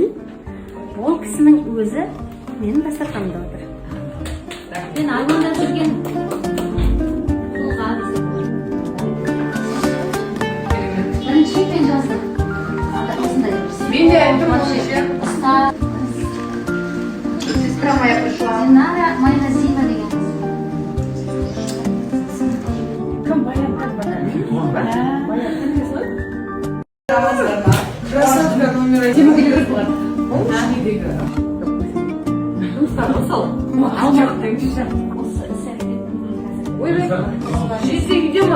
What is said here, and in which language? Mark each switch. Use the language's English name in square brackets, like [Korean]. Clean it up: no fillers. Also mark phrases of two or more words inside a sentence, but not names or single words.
[Kazakh] Ол кісінің өзі менің дастарханымда отыр. Мен армандап жүрген тұлға. Бірінші екен жаздым. Мен де айттым осы. [Russian] Сестра моя пришла. [Kazakh] Динара Майназиева деген қыз. [Russian] Кім Красотка номер один. [Kazakh] Жезде үйде ма?